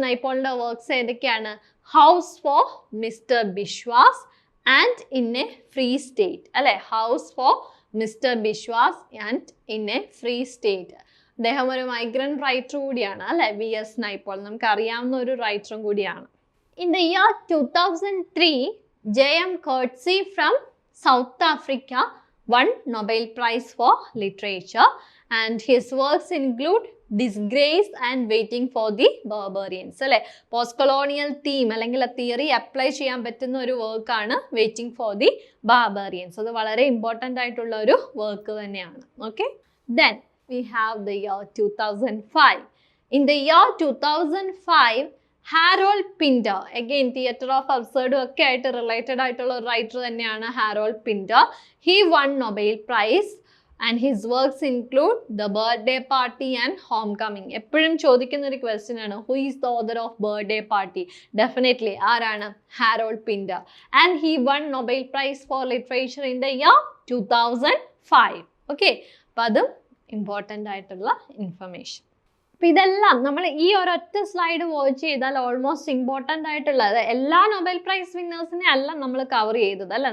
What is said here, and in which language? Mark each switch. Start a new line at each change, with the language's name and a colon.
Malayalam: നൈപോളിൻ്റെ works ഏതൊക്കെയാണ്? House four mister Biswas and in A free state അല്ലെ. House four mister Biswas and in A free state. അദ്ദേഹം ഒരു migrant writer കൂടിയാണ് അല്ലെ, V.S. Naipaul. നമുക്ക് അറിയാവുന്ന ഒരു റൈറ്ററും കൂടിയാണ്.
English: In the year 2003 J.M. Coetzee from South Africa won Nobel Prize for Literature, and his works include Disgrace and Waiting for the Barbarians അല്ലെ.
Malayalam: Post colonial theme അല്ലെങ്കിൽ തിയറി അപ്ലൈ ചെയ്യാൻ പറ്റുന്ന ഒരു വർക്കാണ് വെയിറ്റിംഗ് ഫോർ ദി ബാർബേറിയൻസ്. അത് വളരെ important ആയിട്ടുള്ള ഒരു വർക്ക് തന്നെയാണ്.
English: Okay, then we have the year 2005. In the year 2005
Malayalam: Harold Pinter, again theatre of അബ്സേർഡും ഒക്കെ ആയിട്ട് റിലേറ്റഡ് ആയിട്ടുള്ള ഒരു റൈറ്റർ തന്നെയാണ് Harold Pinter.
English: He won Nobel prize and his works include The Birthday Party and Homecoming.
Malayalam: എപ്പോഴും ചോദിക്കുന്ന ഒരു question ആണ്,
English: who is the author of Birthday Party?
Malayalam: Definitely ആരാണ്? Harold Pinter.
English: And he won Nobel Prize for Literature in the year 2005.
Malayalam: Okay, അപ്പം അതും important ആയിട്ടുള്ള information. അപ്പം ഇതെല്ലാം നമ്മൾ ഈ ഒരൊറ്റ സ്ലൈഡ് വാച്ച് ചെയ്താൽ ഓൾമോസ്റ്റ് ഇമ്പോർട്ടൻ്റ് ആയിട്ടുള്ളത് എല്ലാ നൊബേൽ പ്രൈസ് വിന്നേഴ്സിനെ അല്ല നമ്മൾ കവർ ചെയ്തത് അല്ലേ.